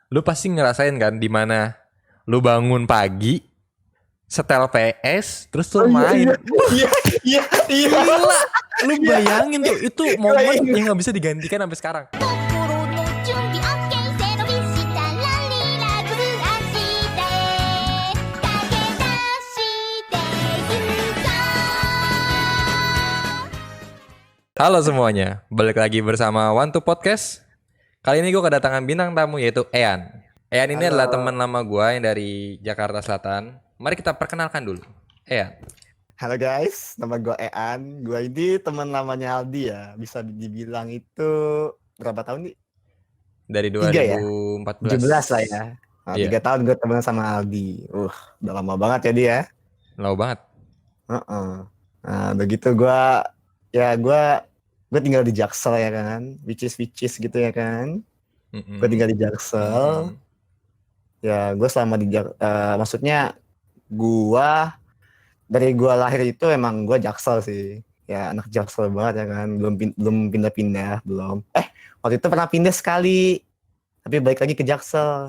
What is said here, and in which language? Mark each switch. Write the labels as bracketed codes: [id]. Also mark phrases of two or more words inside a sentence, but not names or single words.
[id] Lu pasti ngerasain kan di mana lu bangun pagi, setel PS, terus Oh lu iya main. iya iya iya iya. Gila, lu Iya. bayangin tuh itu Gila, momen iya. yang nggak bisa digantikan sampai sekarang. [ja] 心の準備 OK 背伸びしたらリラックスして駆け出してゆこう [id] Halo semuanya, balik lagi bersama One to Podcast. Kali ini gue kedatangan bintang tamu yaitu Ean. Ean ini Halo. adalah teman lama gue yang dari Jakarta Selatan. Mari kita perkenalkan dulu. Ean. Halo guys, nama gue Ean. Gue ini teman lamanya Aldi ya. Bisa dibilang itu berapa tahun nih? Dari 3 ya? 2014. 17 lah ya. Nah, Iya. 3 tahun gue teman sama Aldi. Udah lama banget ya dia. Lama banget. Nah, begitu gue tinggal di Jaksel ya kan. [en] Which is [id] gitu ya kan. Gue tinggal di Jaksel. Ya gue selama di maksudnya dari gue lahir itu emang gue Jaksel sih. Ya anak Jaksel banget ya kan. Belum pindah-pindah, belum. Waktu itu pernah pindah sekali. Tapi balik lagi ke Jaksel.